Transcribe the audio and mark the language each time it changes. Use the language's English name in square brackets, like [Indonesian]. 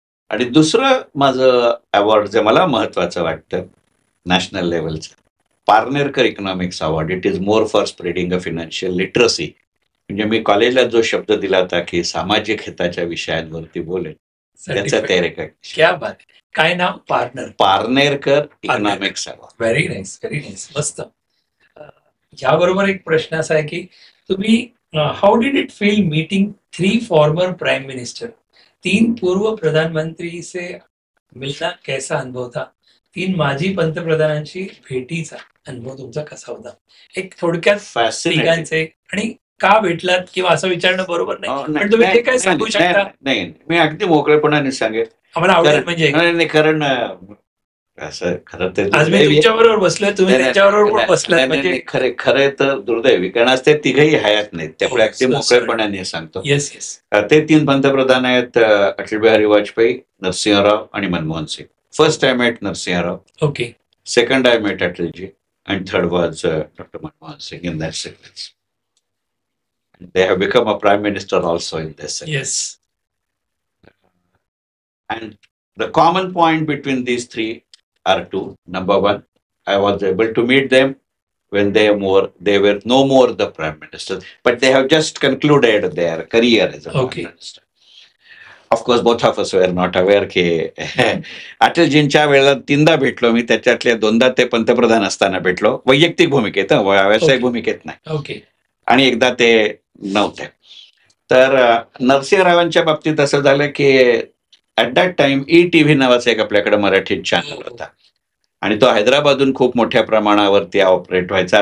[Marathi] आणि दुसरं माझं अवॉर्ड जे मला महत्वाचं वाटतं national लेवलचं, Parnerkar economics award. [English] It is more for spreading a financial literacy. [Marathi] म्हणजे मी कॉलेजला जो शब्द दिला होता की सामाजिक हिताच्या विषयांवरती बोलेल त्याचं ते रेकॉग्निशन. [Hindi] क्या बात. [Marathi] काय नाव? Parnerkar economics award. [English] Very nice, very nice. [Marathi] मस्त. याबरोबर एक प्रश्न असा आहे की तुम्ही [English] How did it feel meeting 3 former prime minister? [Hindi] 3 पूर्व प्रधानमंत्री से मिलना कैसा अनुभव था? [Marathi] 3 माजी पंतप्रधानांची भेटीचा अनुभव तुमचा कसा होता? एक थोडक्यात तिघांचे आणि का भेटलात किंवा असं विचारणं बरोबर नाही, पण तुम्ही ते काय सांगू शकता? नाही, मी अगदी मोकळेपणाने सांगेन. आम्हाला आवडेल. म्हणजे कारण असं खरं तर आज मी तुमच्याबरोबर बसलोय, तुम्ही त्यांच्याबरोबर बसलात. म्हणजे खरे तर दुर्दैवी, कारण आज ते तिघही हयात नाहीत. त्यामुळे अगदी मोकळेपणाने सांगतो. [English] Yes yes. [Marathi] ते 3 पंतप्रधान आहेत, अटल बिहारी वाजपेयी, नरसिंहराव आणि Manmohan Singh. [English] First I met Narasimha Rao. Okay. Second I met Atalji and third was Dr. Manmohan Singh in that sequence. They have become a prime minister also in this sequence. Yes. And the common point between these 3 are 2. Number 1, I was able to meet them when they were no more the prime minister, but they have just concluded their career as a prime minister. Of course, both of us were not aware [Marathi] की अटलजींच्या वेळेला 3दा भेटलो मी. त्याच्यातल्या 2दा ते पंतप्रधान असताना भेटलो, वैयक्तिक भूमिकेत, व्यावसायिक भूमिकेत नाही. [English] Okay. [Marathi] आणि एकदा ते नव्हते. तर नरसिंहरावांच्या बाबतीत असं झालं की [English] at that time [Marathi] ETV नावाचा एक आपल्याकडे मराठी चॅनल होता आणि तो हैदराबादहून खूप मोठ्या प्रमाणावरती ऑपरेट व्हायचा.